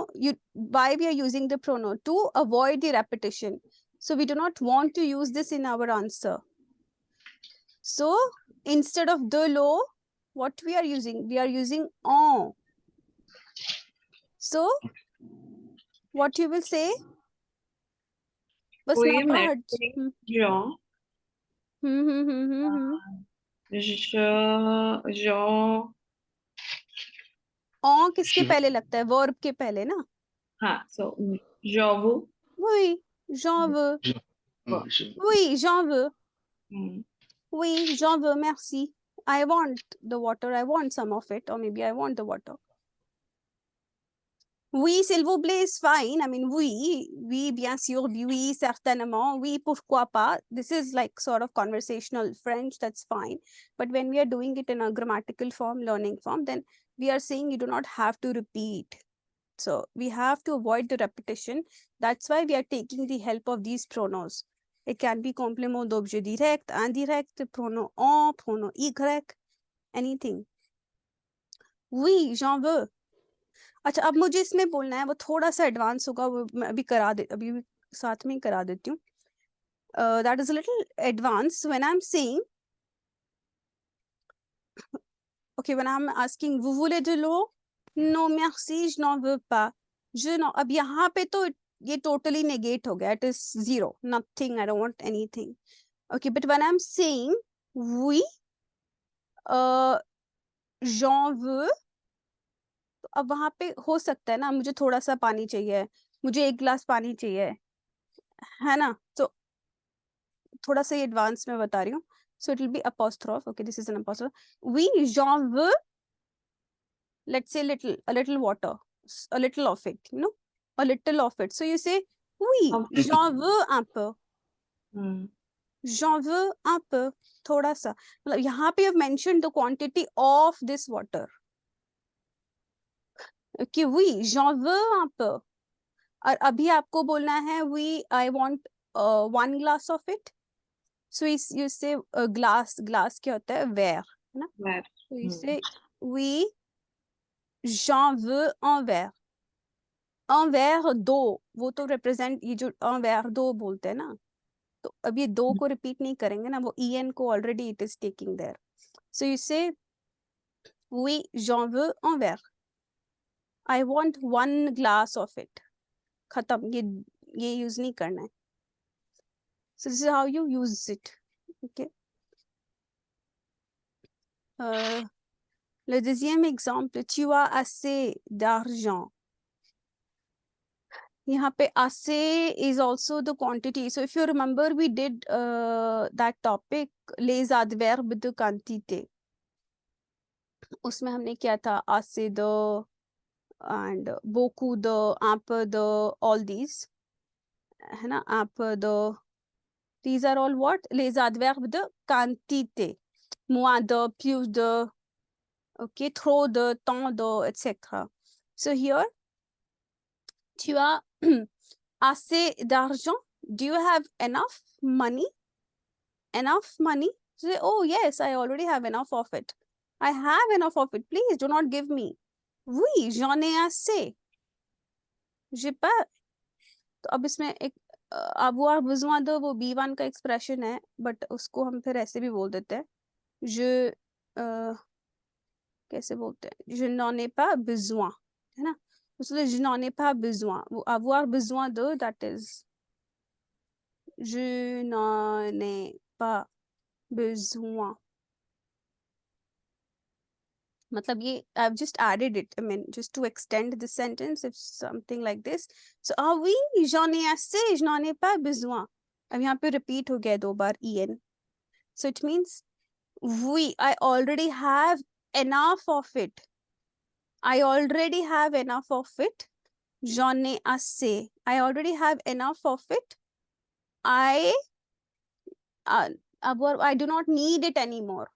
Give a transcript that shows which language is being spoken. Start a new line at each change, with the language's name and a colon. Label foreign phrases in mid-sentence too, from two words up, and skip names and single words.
English: Why we are using the pronoun? To avoid the repetition. So we do not want to use this in our answer. So instead of
French: de l'eau,
English: what we are using? We are using en. So what you will say?
Hindi: बस
French: Oui,
Hindi: ना
French: mais
Hindi: हट.
French: genre, genre,
Hindi: en किसके
French: Je-
Hindi: पहले लगता है? verb के पहले ना? हाँ,
French: so, j'en veux. Oui, j'en veux. je- je- Oui, j'en veux. Hmm. Oui, j'en veux, merci.
English: I want the water. I want some of it, or maybe I want the water.
French: Oui, s'il vous plaît
English: is fine. I mean,
French: oui, bien sûr, oui, certainement, oui, pourquoi pas.
English: This is like sort of conversational French, that's fine. But when we are doing it in a grammatical form, learning form, then we are saying you do not have to repeat. So we have to avoid the repetition. That's why we are taking the help of these pronouns. It can be
French: complément d'objet direct, indirect, pronom en, pronom y,
English: anything.
French: Oui, j'en veux.
Hindi: अच्छा, अब मुझे इसमें बोलना है, वो थोड़ा सा एडवांस होगा, वो मैं अभी साथ में ही करा देती हूँ.
English: That is a little advanced. When I'm saying, okay, when I'm asking,
French: vous voulez de l'eau? Non, merci, je n'en veux pas.
Hindi: अब यहाँ पे तो ये totally negate हो गया.
English: It is zero, nothing, I don't want anything. Okay, but when I'm saying,
French: oui, j'en veux,
Hindi: तो अब वहाँ पे हो सकता है ना, मुझे थोड़ा सा पानी चाहिए, मुझे 1 गिलास पानी चाहिए, है ना? तो थोड़ा सा ये एडवांस में बता रही हूँ.
English: So it will be apostrophe. Okay, this is an apostrophe.
French: Oui, j'en veux.
English: Let's say a little water, a little of it, you know, a little of it. So you say,
French: oui, j'en veux un peu. J'en veux un peu.
Hindi: थोड़ा सा. मतलब यहाँ पे
English: you've mentioned the quantity of this water.
French: Okay, oui, j'en veux un peu.
Hindi: और अभी आपको बोलना है,
French: oui,
English: I want 1 glass of it. So you say glass
Hindi: क्या होता है?
English: Verre,
Hindi: है ना?
French: Verre.
English: So you say,
French: oui, j'en veux un verre. Un verre d'eau,
Hindi: वो तो represent, ये जो
French: un verre d'eau
Hindi: बोलते हैं ना, तो अब ये दो को repeat नहीं करेंगे ना, वो en को
English: already it is taking there. So you say,
French: oui, j'en veux un verre.
English: I want 1 glass of it.
Hindi: खत्म, ये use नहीं करना है.
English: So this is how you use it. Okay.
French: Le deuxième exemple, tu as assez d'argent.
Hindi: यहाँ पे
English: assez is also the quantity. So if you remember, we did that topic,
French: les adverbes de quantité.
Hindi: उसमें हमने क्या था?
French: assez de and beaucoup de, un peu de,
English: all these.
Hindi: है ना?
French: Un peu de.
English: These are all what?
French: Les adverbes de quantité. Moins de, plus de, okay, trop de, tant de, etc.
English: So here,
French: tu as assez d'argent.
English: Do you have enough money? Enough money? Say, oh yes, I already have enough of it. I have enough of it. Please do not give me.
French: Oui, j'en ai assez. J'ai pas.
Hindi: तो अब इसमें एक
French: avoir besoin de,
Hindi: वो B1 का एक्सप्रेशन है, बट उसको हम फिर ऐसे भी बोल देते हैं. Je कैसे बोलते हैं?
French: Je n'en ai pas besoin,
Hindi: है ना? उसमें
French: je n'en ai pas besoin. वो avoir besoin de,
English: that is
French: je n'en ai pas besoin.
Hindi: मतलब ये
English: I've just added it, I mean just to extend the sentence, if something like this.
French: So ah oui, j'en ai assez, je n'en ai pas besoin.
Hindi: अब यहाँ पे repeat हो गया 2 बार en.
English: So it means oui, I already have enough of it. I already have enough of it.
French: J'en ai assez.
English: I already have enough of it. I I do not need it anymore.